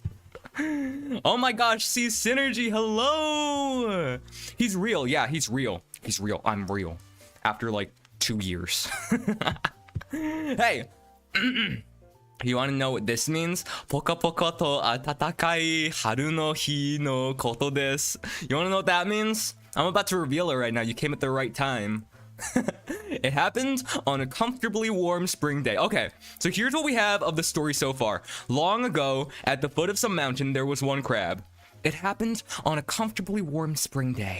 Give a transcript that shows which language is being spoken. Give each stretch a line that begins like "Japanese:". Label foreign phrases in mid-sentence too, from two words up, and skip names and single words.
English: Oh my gosh, see Synergy, hello! He's real, yeah, he's real. He's real, I'm real. After like 2 years. Hey! You wanna know what this means?
Japanese: ぽかぽかと暖かい春の日のことです.
English: You wanna know what that means? I'm about to reveal it right now, you came at the right time. It happened on a comfortably warm spring day. Okay, so here's what we have of the story so far. Long ago, at the foot of some mountain, there was one crab. It happened on a comfortably warm spring day.